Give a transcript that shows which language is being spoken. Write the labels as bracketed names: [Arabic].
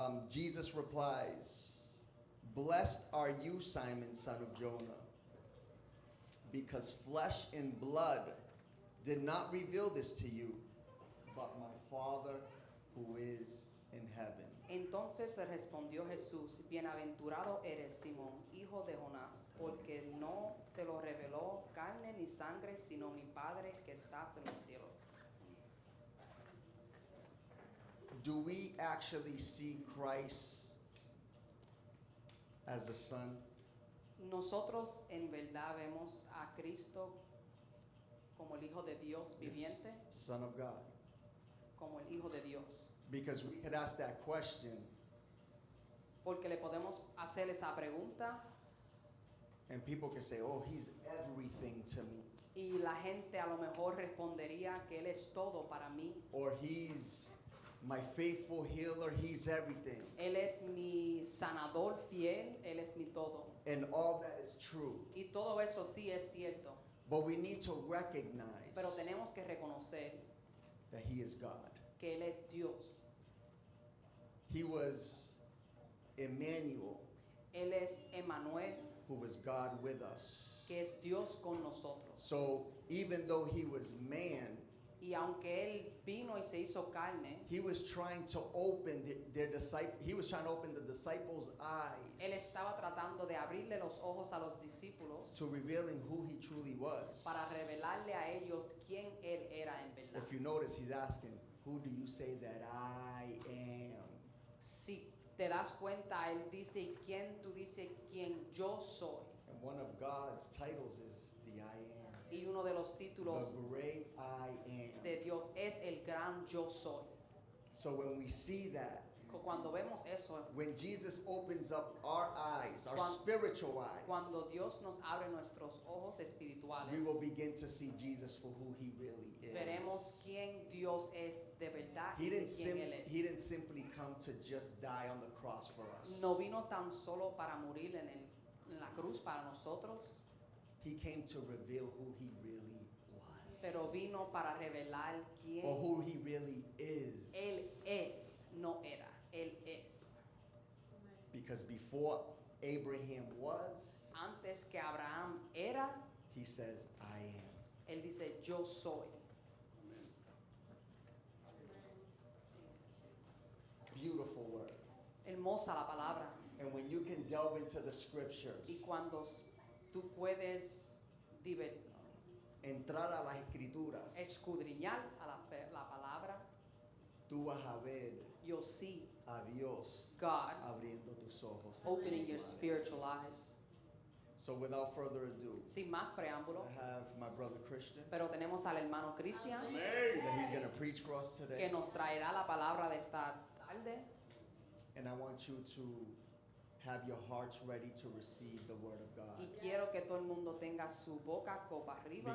[English] Jesus replies, "Blessed are you, Simon, son of Jonah, because flesh and blood did not reveal this to you, but my Father who is in heaven." [Spanish] Entonces le respondió Jesús, bienaventurado eres Simón, hijo de Jonás, porque no te lo reveló carne ni sangre, sino mi Padre que estás en los cielos. [English] Do we actually see Christ as the Son? [Spanish] Nosotros en verdad vemos a Cristo como el Hijo de Dios viviente, [English] Son of God. [Spanish] como el Hijo de Dios. [English] Because we could ask that question [Spanish] Porque le podemos hacer esa pregunta [English] and people can say, "Oh, he's everything to me." [Spanish] y la gente a lo mejor respondería que Él es todo para mí. [English] Or he's my faithful healer, he's everything. [Spanish] Él es mi sanador fiel, Él es mi todo. [English] And all that is true. [Spanish] Y todo eso sí es cierto. [English] But we need to recognize [Spanish] Pero tenemos que reconocer [English] that he is God. [Spanish] que Él es Dios. [English] He was Emmanuel, [Spanish] Él es Emmanuel, [English] who was God with us. [Spanish] que es Dios con nosotros. [English] So even though he was man, [Spanish] Y aunque Él vino y se hizo carne, [English] he was trying to open their disciple. He was trying to open the disciples' [Spanish] Él [English] eyes [Spanish] estaba tratando de abrirle los ojos a los discípulos [English] to revealing who he truly was. [Spanish] para revelarle a ellos quién Él era en verdad. [English] If you notice, he's asking, "Who do you say that I am?" [Spanish] Si te das cuenta, Él dice, ¿quién tú dices quién yo soy? [English] And one of God's titles is the I am. [Spanish] Y uno de los títulos [English] The great I am. [Spanish] de Dios es el gran yo soy. [English] So when we see that, [Spanish] Cuando vemos eso, [English] when Jesus opens up our eyes, our [Spanish] Cuan- [English] spiritual eyes, [Spanish] cuando Dios nos abre nuestros ojos espirituales, [English] we will begin to see Jesus for who he really is. [Spanish] veremos quién Dios es de verdad [English] He [Spanish] y de [English] didn't, [Spanish] quién Él es. [English] he didn't simply come to just die on the cross for us. [Spanish] No vino tan solo para morir en la cruz para nosotros, [English] He came to reveal who he really was. [Spanish] pero vino para revelar quién [English] Or who he really is. [Spanish] Él es, no era, Él es. [English] Because before Abraham was, [Spanish] Antes que Abraham era, [English] he says, I am. [Spanish] Él dice, yo soy. [English] Beautiful word. [Spanish] Hermosa la palabra. [English] And when you can delve into the scriptures, [Spanish] Y cuando tú puedes entrar a las escrituras, escudriñar a la palabra, tú vas a ver [English] you'll see [Spanish] a Dios [English] God [Spanish] abriendo tus ojos. [English] opening your spiritual eyes. So without further ado, [Spanish] Sin más preámbulo, [English] I have my brother Christian [Spanish] pero tenemos al hermano Cristian [English] that he's going to preach for us [Spanish] que [English] today. [Spanish] nos traerá la palabra de esta tarde. [English] And I want you to have your hearts ready to receive the word of God. [Spanish] Y quiero que todo el mundo tenga su boca copa arriba